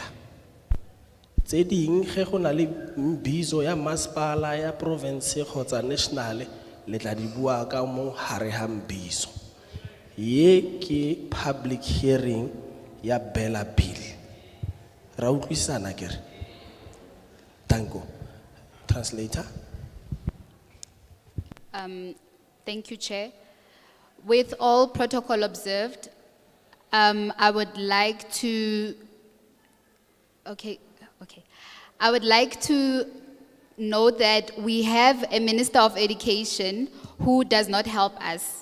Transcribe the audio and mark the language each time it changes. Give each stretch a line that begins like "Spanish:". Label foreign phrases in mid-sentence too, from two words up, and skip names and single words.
Northern Sotho: Tse ding ge go na le mbizo ya masepala ya province kgotsa national le tla di bua ka mo hare ha mbizo. Ye ke
English: public hearing
Northern Sotho: ya BELA bill. Ra utlwisana kere.
English: Thank you. Translator. Thank you, Chair. With all protocol observed, I would like to, I would like to note that we have a Minister of Education who does not help us.